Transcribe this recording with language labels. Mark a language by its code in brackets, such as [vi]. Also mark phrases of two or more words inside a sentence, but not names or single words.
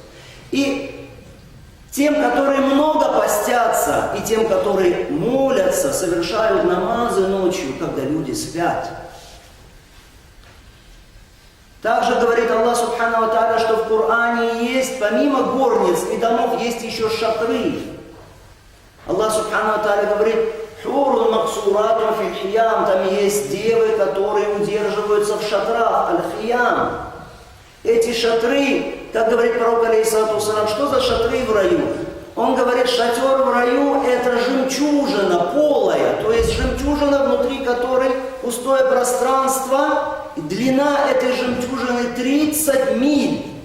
[ru] И тем, которые много постятся, и тем, которые молятся, совершают намазы ночью, когда люди спят. Также говорит [ar] الله سبحانه وتعالى, [ru] что в Коране есть, помимо горниц и домов, есть еще шатры. [ar] الله سبحانه وتعالى [ru] говорит: [ar] «حور مقصورات في الخيام». [ru] Там есть девы, которые удерживаются в шатрах, аль-хиям. Эти шатры, как говорит пророк, [ar] عليه الصلاة والسلام, [ru] что за шатры в раю? Он говорит, шатер в раю – это жемчужина полая, то есть жемчужина, внутри которой пустое пространство, и длина этой жемчужины 30 миль.